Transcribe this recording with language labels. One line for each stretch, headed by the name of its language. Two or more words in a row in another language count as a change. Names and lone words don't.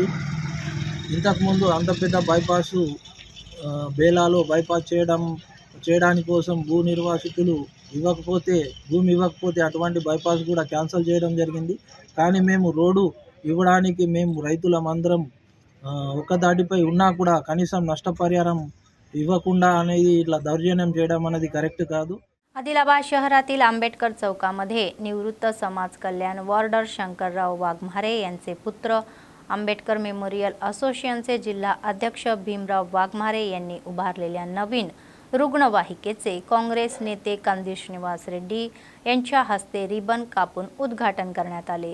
Telugu: ఇంతకుముందు అంత పెద్ద బైపాసు బేలాలో బైపాస్ చేయడానికి కోసం భూమి ఇవ్వకపోతే అటువంటి బైపాస్ కూడా క్యాన్సిల్ చేయడం జరిగింది। కానీ మేము రోడ్డు ఇవ్వడానికి మేము రైతులమందరం ఒక దాటిపై ఉన్నా కూడా కనీసం నష్టపరిహారం ఇవ్వకుండా అనేది ఇట్లా దౌర్జన్యం చేయడం అనేది करेक्ट కాదు।
Marathi: आदिलाबाद शहरातील आंबेडकर चौकामध्ये निवृत्त समाज कल्याण वॉर्डर शंकरराव वाघमारे यांचे पुत्र आंबेडकर मेमोरियल असोसिएशनचे जिल्हा अध्यक्ष भीमराव वाघमारे यांनी उभारलेल्या नवीन रुग्णवाहिकेचे काँग्रेस नेते कंदी श्रीनिवास रेड्डी यांच्या हस्ते रिबन कापून उद्घाटन करण्यात आले।